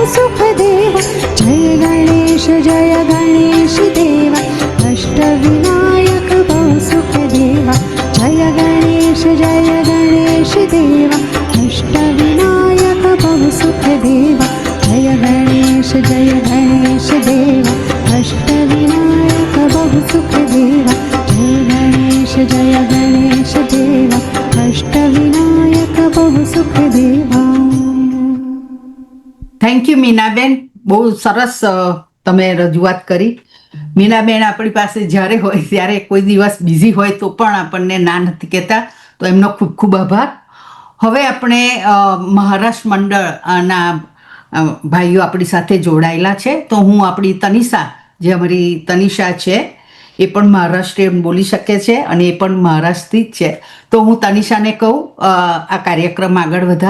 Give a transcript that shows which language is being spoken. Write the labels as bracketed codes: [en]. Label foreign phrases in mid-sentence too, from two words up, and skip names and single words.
[mr] सुखदेवा जय गणेश देवा अष्टविनायक बहु सुखदेवा जय गणेश देवा अष्टविनायक बहु सुखदेवा जय गणेश देवा अष्टविनायक बहु सुखदेवा जय गणेश देवा अष्टविनायक बहु सुखदेवा. [en] Thank you [gu] મીનાબેન, બહુ સરસ તમે રજૂઆત કરી. મીનાબેન આપણી પાસે જ્યારે હોય ત્યારે કોઈ દિવસ બિઝી હોય તો પણ આપણને ના નથી કહેતા, તો એમનો ખૂબ ખૂબ આભાર. હવે આપણે મહારાષ્ટ્ર મંડળના ભાઈઓ આપણી સાથે જોડાયેલા છે, તો હું આપણી તનિષા, જે અમારી તનિષા છે એ પણ મહારાષ્ટ્રીયન બોલી શકે છે અને એ પણ મહારાષ્ટ્રથી જ છે, તો હું તનિષાને કહું આ કાર્યક્રમ આગળ વધાર.